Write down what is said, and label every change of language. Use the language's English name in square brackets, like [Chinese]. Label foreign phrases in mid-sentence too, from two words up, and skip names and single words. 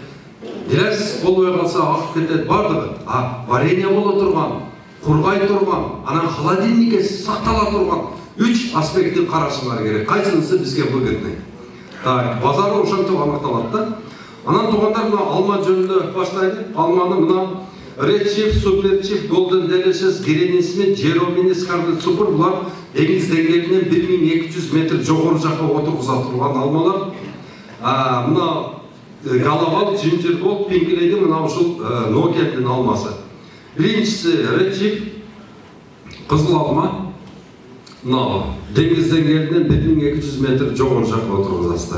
[Kyrgyz] Дерес болбой калса, агып кетет, бардыгы. Варенье боло турган, кургай турган, анан холодильникке сактала турган 3 аспектин карашыңар керек. Кайсынысы бизге [Russian] выгодный? Так, [Kyrgyz] базары ошентип аныкталат да. Анан туугандар, мына алма жөнүндө баштайлы. Алманы мына Red Chief, Super Chief, Golden Delicious, Granny Smith, Jerome, Scarlet Super, булар деңиз деңгээлинен 1200 метр жогору жакка отургуза турган алмалар. Мына Галавал, Ginger Gold, Pink Lady, мына ушул Nokia'нын алмасы. Биринчиси Red Chief, кызыл алма. Мына деңиз деңгээлинен 1200 метр жогору жакка отургузасыздар.